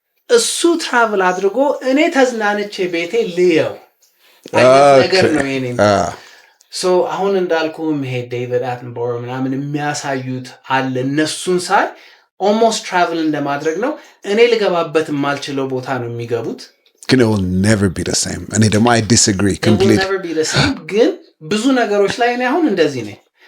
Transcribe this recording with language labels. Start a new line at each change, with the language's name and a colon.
Amharic: እሱ ትራቭል አድርጎ እኔ ተዝናንቼ ቤቴ ልየው ነገር ነው የኔ። ሶ አሁን እንዳልኩ መሄድ ዴቪድ አትንቦሮ ምናምን የሚያሳዩት አለ። እነሱን ሳይ ኦልሞስት ትራቭል እንደማድረግ ነው። እኔ ልገባበት የማልችለው ቦታ ነው የሚገቡት።
English: ግን it will never be the same። እኔ ደግሞ I disagree completely.
Amharic: It will never be the same። ግን ብዙ ነገሮች ላይ እኔ አሁን እንደዚህ ነኝ።